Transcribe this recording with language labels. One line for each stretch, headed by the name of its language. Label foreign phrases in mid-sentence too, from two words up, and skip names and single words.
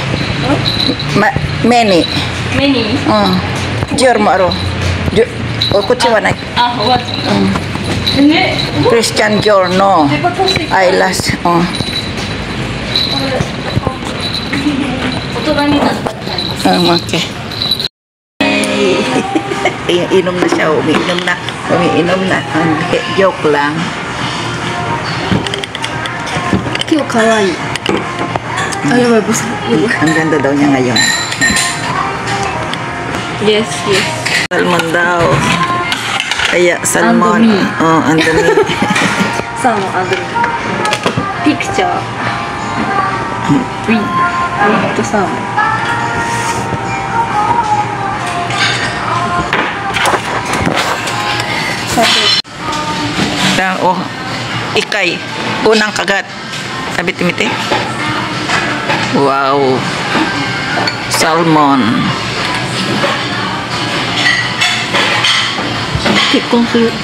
Japanese: メニ。ジョーもある。こっちはない。あ、おばあちゃん。ね。クリスチャン・ジョーのアイラッシュ。大人になったみたいな。
Filipino: Okay. Inom na siya, umiinom na. Joke lang.
Japanese: 今日かわいい。やばい、
Filipino: Ang ganda daw niya ngayon. Yes. Salmon daw. Kaya salmon.
English: And me. And me. Salmon and me. Picture. With salmon.
Filipino: Ikay. Unang kagat. Sabi timite. Wow. Salmon.
Japanese: 結婚する。